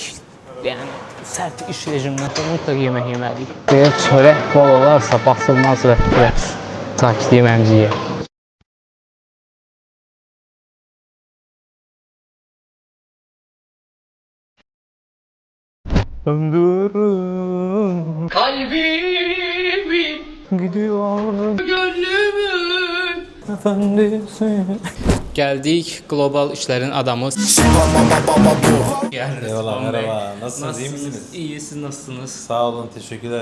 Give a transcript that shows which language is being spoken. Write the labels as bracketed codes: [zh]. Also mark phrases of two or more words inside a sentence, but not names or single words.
[az] Yəni, sərt iş rejimindən sonra mütləq yemək yeməliyik. Deyək, çörək bol olarsa, basılmaz və sakit yeməmizi yeyək. [tr] Ömrüm kalbimin gidiyor gönlümün efendisi. Geldik global işlerin adamı. Eyvallah, merhaba. Nasılsınız, iyi misiniz? İyi, siz nasılsınız? Sağ olun, teşekkürler.